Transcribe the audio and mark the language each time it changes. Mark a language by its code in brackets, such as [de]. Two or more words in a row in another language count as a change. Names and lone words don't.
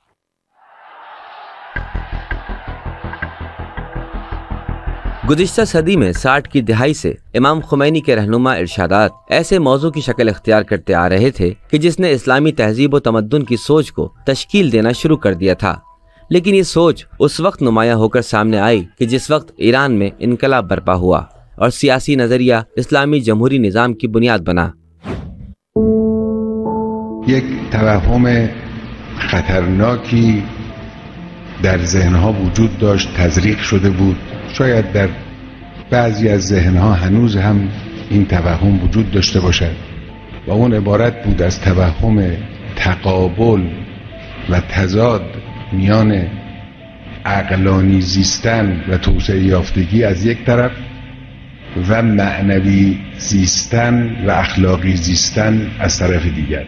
[ur] گزشتہ صدی میں 60 کی دہائی سے امام خمینی کے رہنما ارشادات ایسے موضوع کی شکل اختیار کرتے آ رہے تھے کہ جس نے اسلامی تہذیب و تمدن کی سوچ کو تشکیل دینا شروع کر دیا تھا، لیکن یہ سوچ اس وقت نمایاں ہو کر سامنے آئی کہ جس وقت ایران میں انقلاب برپا ہوا اور سیاسی نظریہ اسلامی جمہوری نظام کی بنیاد بنا۔ [fa] یک توهم خطرناکی در ذهنها وجود داشت، تزریق شده بود. شاید در بعضی از ذهنها هنوز هم این توهم وجود داشته باشد و اون عبارت بود از توهم تقابل و تضاد میان عقلانی زیستن و توسعه یافتگی از یک طرف و معنوی زیستن و اخلاقی زیستن از طرف دیگر.